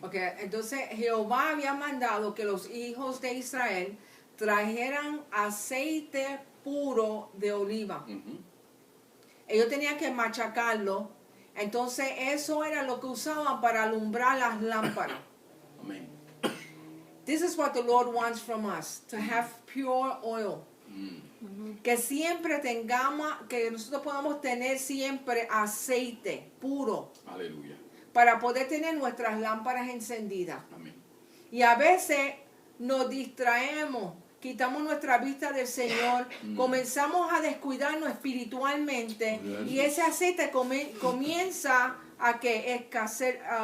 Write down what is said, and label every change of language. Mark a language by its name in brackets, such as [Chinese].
[Spanish] Ok, entonces Jehová había mandado que los hijos de Israel trajeran aceite puro de oliva. Ujú. Ellos tenían que machacarlo. Entonces eso era lo que usaban para alumbrar las lámparas. Amén. [English] This is what the Lord wants from us, to have pure oil. Mm. [Spanish] Que siempre tengamos, que nosotros podamos tener siempre aceite puro Aleluya. para poder tener nuestras lámparas encendidas. Amén. Y a veces nos distraemos, quitamos nuestra vista del Señor, comenzamos a descuidarnos espiritualmente y ese aceite comienza a que escasearse.